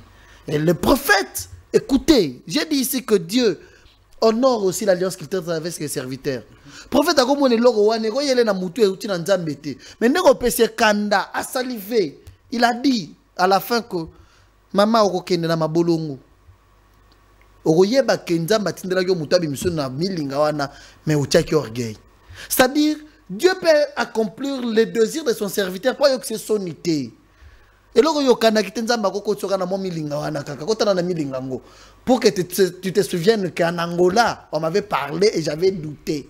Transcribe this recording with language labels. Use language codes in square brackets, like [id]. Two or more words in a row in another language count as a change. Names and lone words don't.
[fr] Et le prophète, écoutez, j'ai dit ici que Dieu honore aussi l'alliance qu'il traite avec ses serviteurs. Le prophète a dit mais il a dit à la fin que [ln] maman okokende na mabolongo. [fr] C'est-à-dire, Dieu peut accomplir les désirs de son serviteur pour que c'est son idée. Et là, pour que tu te souviennes qu'en Angola, on m'avait parlé et j'avais douté.